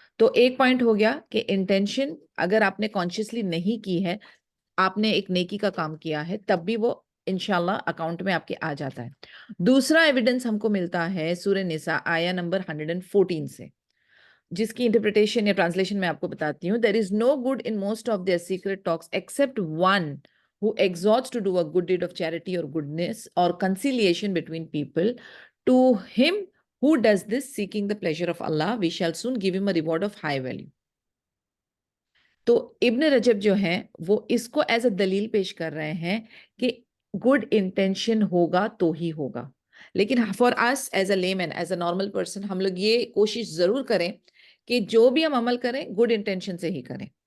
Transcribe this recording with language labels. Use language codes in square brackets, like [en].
[ur] تو ایک پوائنٹ ہو گیا کہ انٹینشن اگر آپ نے کانشیسلی نہیں کی ہے, آپ نے ایک نیکی کا کام کیا ہے, تب بھی وہ انشاءاللہ اکاؤنٹ میں آپ کے آ جاتا ہے. دوسرا ایویڈنس ہم کو ملتا ہے سورہ نساء آیہ نمبر 114 سے, جس کی انٹرپریٹیشن یا ٹرانسلیشن میں آپ کو بتاتی ہوں. [en] There is no good in most of their secret talks except one who exhorts to do a good deed of charity or goodness or conciliation between people. To him who does this seeking the pleasure of Allah, we shall soon give him a reward of high value. [ur] تو ابن رجب جو ہیں وہ اس کو as a دلیل پیش کر رہے ہیں کہ گڈ انٹینشن ہوگا تو ہی ہوگا. لیکن for اس as a lemon, as a normal person, ہم لوگ یہ کوشش ضرور کریں کہ جو بھی ہم عمل کریں گڈ انٹینشن سے ہی کریں.